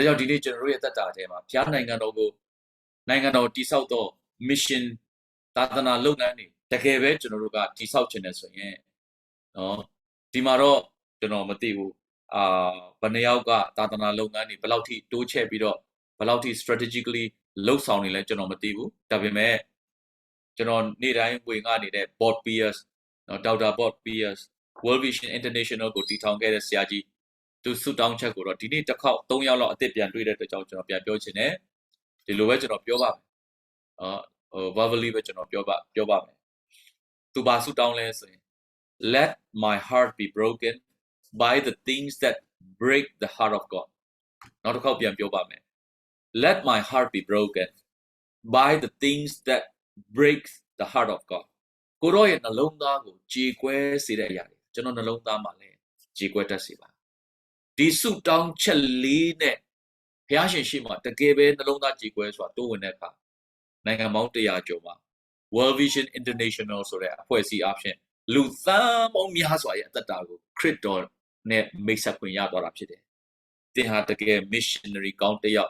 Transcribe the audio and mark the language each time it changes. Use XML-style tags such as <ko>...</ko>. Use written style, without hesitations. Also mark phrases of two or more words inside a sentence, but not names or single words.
<my>ကြောင့်ဒီနေ့ကျွန်တော်တို့ရဲ့သက်တာထဲမှာဘုရားနိုင်ငံတော်ကိုနိုင်ငံတော်တိဆောက်သော mission သာသနာလုပ်ငန်းတွေတကယ်ပဲကျွန်တော်တို့ကတိဆောက်ခြင်းနဲ့ဆိုရင်နော်ဒီမှာတော့ ကျွန်တော်မသိဘူးဘယ်နှယောက်ကသာသနာလုပ်ငန်းတွေဘယ်လောက်ထိတိုးချဲ့ပြီးတော့ဘယ်လောက်ထိ strategically လှုပ်ဆောင်နေလဲကျွန်တော်မသိ ဘူးဒါပေမဲ့ကျွန်တော်နေ့တိုင်းဝင်ငှနေတဲ့ board peers နော်ဒေါက်တာ board peers World Vision International ကိုတည်ထောင်ခဲ့တဲ့ဆရာကြီးသူဆုတောင်းချက်ကိုတော့ဒီနေ့တစ်ခေါက်3ယောက်လောက်အစ်စ်ပြန်တွေ့တဲ့အတွက်ကြောင့်ကျွန်တော်ပြန်ပြောချင်တယ်ဒီလိုပဲကျွန်တော်ပြောပါမယ်verbally ပဲကျွန်တော်ပြောပါမယ်သူပါဆုတောင်းလဲဆိုရင်</my> <en>let my heart be broken by the things that break the heart of God</en> <my>နောက်တစ်ခေါက်ပြန်ပြောပါမယ်</my> <en>let my heart be broken by the things that break the heart of God</en> <my>ကိုရောရဲ့နှလုံးသားကိုကြေကွဲစေတဲ့အရာတွေကျွန်တော်နှလုံးသားမှာလည်းကြေကွဲတတ်စေပါဒီဆုတောင်းချက်လေးနဲ့ဘုရားရှင်ရှိမှတကယ်ပဲနှလုံးသားကြေကွဲဆိုတာတိုးဝင်တဲ့အခါနိုင်ငံပေါ င်း100ကျော်မှာ World Vision International ဆိုတဲ့အဖွဲ့အစည်းအဖြစ်လူသန်းပေါင်းများစွာရဲ့အသက်တာကိုခရစ်တော်နဲ့မိတ်ဆက်ခွင့်ရသွားတာဖြစ်တယ်။သင်ဟာတကယ် missionary ကောင်းတစ်ယောက်</my>